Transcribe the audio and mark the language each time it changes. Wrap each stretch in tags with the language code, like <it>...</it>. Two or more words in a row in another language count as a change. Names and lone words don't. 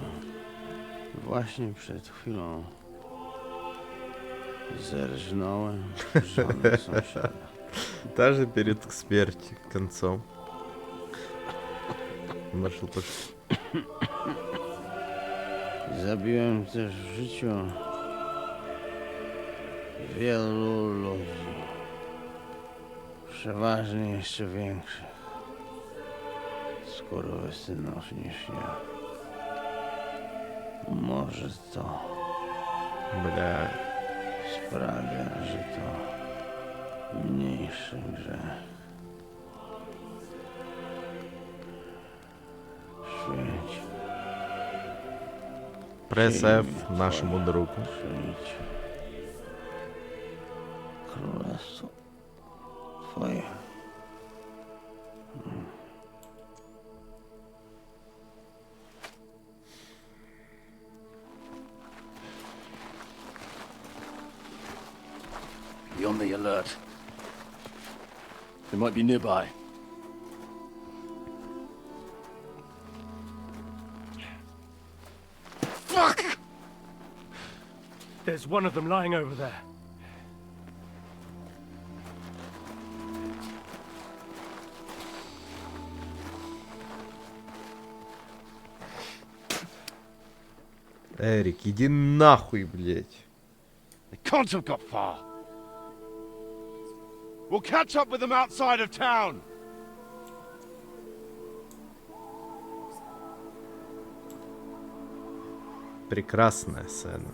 <pl>Właśnie przed chwilą. Zerżnąłem żonę sąsiada.</pl> <ru>Даже перед смертью, концом. Нашел то,</ru> <pl>Zabiłem też w życiu wielu ludzi. Przeważnie jeszcze większych. skurwysynów niż ja. Może to</pl> <ru>Бля.</ru> <pl>sprawia, że to mniejszy grzech. Świeć.</pl> <ru>Пресс F нашему другу.</ru> <pl>Świeć. Królestwo Twoje.</pl> <en>Be on the alert. They might be nearby. Fuck! There's one of them lying over there.</en> <ru>Эрик, иди нахуй, блядь.</ru> <en>They can't have got far. We'll catch up with them outside of town.</en> <ru>Прекрасная сцена.</ru>